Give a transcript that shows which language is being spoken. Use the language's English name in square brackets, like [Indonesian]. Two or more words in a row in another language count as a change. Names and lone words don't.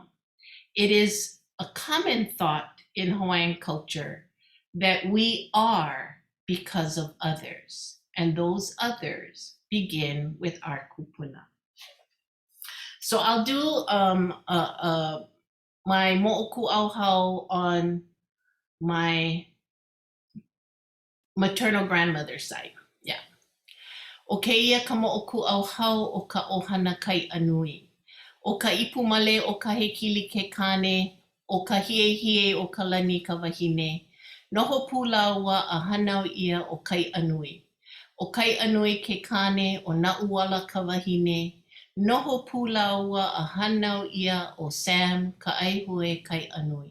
[English] It is a common thought in Hawaiian culture that we are because of others, and those others begin with our kupuna. So I'll do my moʻokūʻauhau on my maternal grandmother's side. Yeah. [Hawaiian] O keia ka moʻokūʻauhau o ka ʻohana kai anui. O ka ipu male o ka hekili ke kane, o ka hiehie o ka lani ka wahine. Noho pūlau wa a hanau ia o kai anui. O kai anui ke kane o naʻuala ka wahine. Noho pūlau wa a hanau ia o Sam ka aihue kai anui.